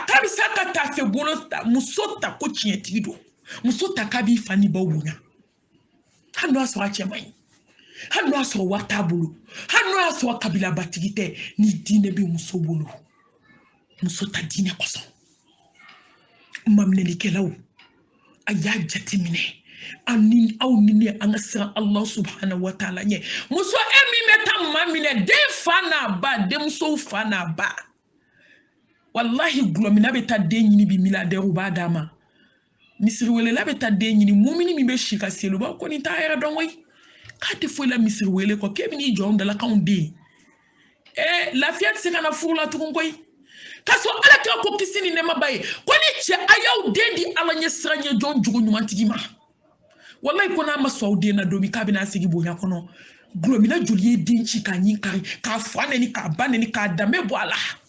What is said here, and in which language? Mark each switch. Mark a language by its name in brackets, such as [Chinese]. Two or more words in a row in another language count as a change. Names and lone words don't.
[Bambara] ka be sa ka taa fɛ bolo ta muso ta ko tiɲɛtigi don muso ta ka b'i fa ni baw bonya hali n'o y'a sɔrɔ a cɛ man ɲi hali n'o y'a sɔrɔ wari t'a bolo hali n'o y'a sɔrɔ kabilabatigi tɛ ni diinɛ bɛ muso bolo muso ta diinɛ kosɔn maminɛlikɛlaw a y'a jateminɛ aw ni ne an ka siran [Arabic] الله سبحانه وتعالى [Bambara] ɲɛ muso e min bɛ taa maa minɛ den fa n'a ba denmusow fa n'a ba wallahi gulɔmina bɛ taa den ɲini bi milliardaire b'a d'a ma misiriwelela bɛ taa den ɲini mumini min bɛ si ka seliba ko nin t'a yɛrɛ dɔn koyi k'a tɛ foyi la misiriwele kɔ k'e bɛ n'i jɔ anw dalakanw den lafiya tɛ se ka na furu la tugun koyi k'a sɔrɔ ala kira ko kisi ni nɛɛma ba ye ko ni cɛ a y'aw den di ala ɲɛ sira ɲɛ jɔn jogo ɲumantigi ma wallahi ko n'a ma sɔn aw den na don min k'a bɛna sigi bonya kɔnɔ gulɔmina joli ye den ci k'a ɲin kari k'a fa nɛni k'a ba nɛni k'a danbe bɔ a la